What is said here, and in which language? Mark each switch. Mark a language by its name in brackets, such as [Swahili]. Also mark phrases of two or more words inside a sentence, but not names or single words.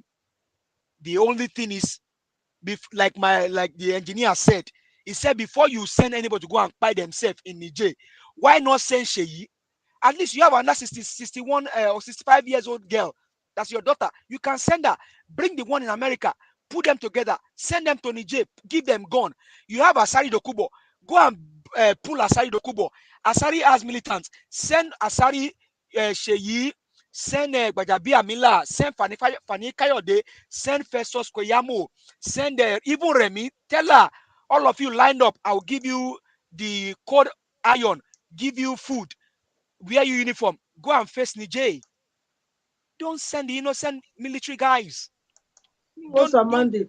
[English] The only thing is, like the engineer said, he said before you send anybody to go and buy themselves in Niger, why not send Sheyi? At least you have another 61 or 65 years old girl. That's your daughter. You can send her. Bring the one in America. Put them together. Send them to Niger. Give them gun. You have Asari Dokubo. Go and pull Asari Dokubo. Asari has militants. Send Asari Sheyi. Send Bajabi Amila. Send Fani Kayode. Send Festus Koyamo. Send even Remy. Tell her, all of you lined up. I'll give you the code iron. Give you food. Wear your uniform. Go and face Niger. Don't send the innocent military guys. What's our mandate?